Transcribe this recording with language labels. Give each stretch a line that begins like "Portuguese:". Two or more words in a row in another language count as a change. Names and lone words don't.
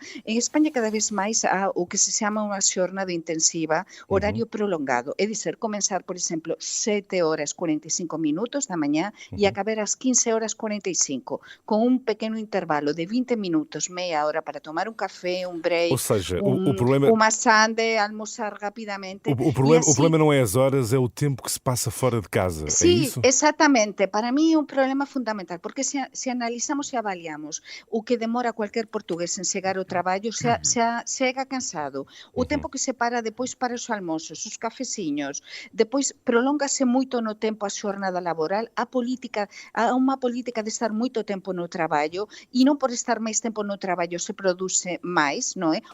Galician: En España cada vez máis há o que se chama unha xornada intensiva, horario prolongado. É dizer, comenzar, por exemplo, 7 horas 45 minutos da mañá e acabar ás 15 horas 45, con un pequeno intervalo de 20 minutos, meia hora para tomar un café, un break,
Portuguese: ou seja, o problema... uma sande, almoçar rapidamente. O problema não é as horas, é o tempo que se passa fora de casa. Sí, é isso? Exatamente.
Galician: Para mí é un problema fundamental, porque se analizamos e avaliamos o que demora cualquier portugués en chegar ao traballo, chega cansado. O tempo que se para depois para os almoços, os cafeciños, depois prolóngase moito no tempo a xornada laboral, há unha política de estar moito tempo no traballo, e non por estar máis tempo no traballo se produce máis, non é?